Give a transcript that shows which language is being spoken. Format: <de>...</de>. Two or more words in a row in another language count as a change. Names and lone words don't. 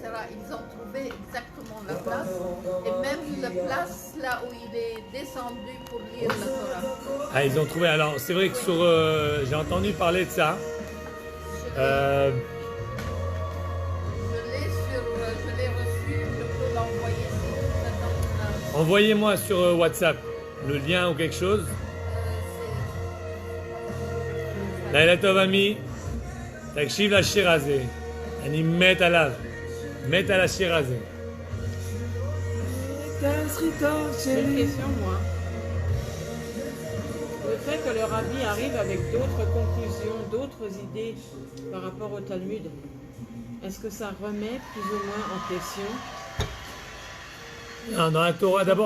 <fr>Ils ont trouvé exactement la place et même la place là où il est descendu pour lire la Torah. Ah, ils ont trouvé. Alors, c'est vrai que j'ai entendu parler de ça. Je l'ai reçu, je peux l'envoyer si ça donne. Envoyez-moi sur WhatsApp le lien ou quelque chose.</fr> <he>לילה טוב עמי, תקשיב לשיר הזה, אני מת עליו, מת על השיר הזה.</he> <fr>J'ai une question, moi. Le fait que le rabbi arrive avec d'autres conclusions, d'autres idées par rapport au Talmud, est-ce que ça remet plus ou moins en question Non, dans la Torah, d'abord,</fr>